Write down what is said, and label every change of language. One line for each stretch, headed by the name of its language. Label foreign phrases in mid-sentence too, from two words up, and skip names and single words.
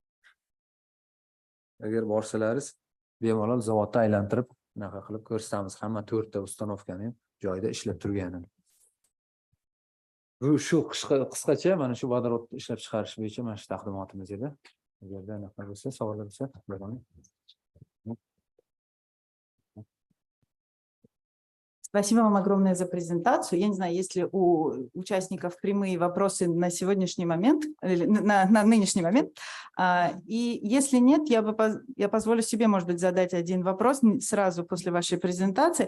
Uzbek: Agar borsalaringiz bemalol zavodda aylantirib, unaqa qilib ko'rsatamiz. Hamma 4 ta ustanovkani joyida ishlab turganini. Bu shu qisqacha mana shu vodorod ishlab chiqarish bo'yicha mana shu taqdimotimiz edi.
Russian: Спасибо вам огромное за презентацию. Я не знаю, есть ли у участников прямые вопросы на сегодняшний момент, или на нынешний момент. И если нет, я позволю себе, может быть, задать один вопрос сразу после вашей презентации.